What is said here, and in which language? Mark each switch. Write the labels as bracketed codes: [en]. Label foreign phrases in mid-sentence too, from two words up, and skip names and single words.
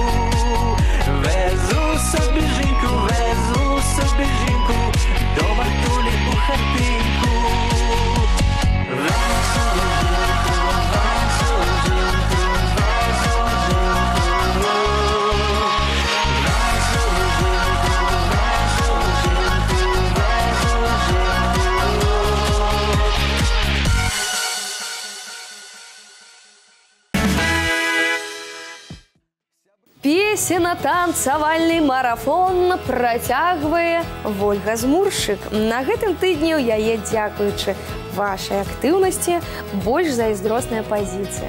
[uk] Везу собі жінку, везу собі жінку, до матулі у хатинку. Везу жінку, везу жінку, везу жінку. Везу жінку, везу жінку, везу жінку. [be] Песенно-танцавальны марафон працягвае Вольга Змуршык. На гэтым тыдні ў яе, дзякуючы вашай актыўнасці, больш зайздросная пазіцыя.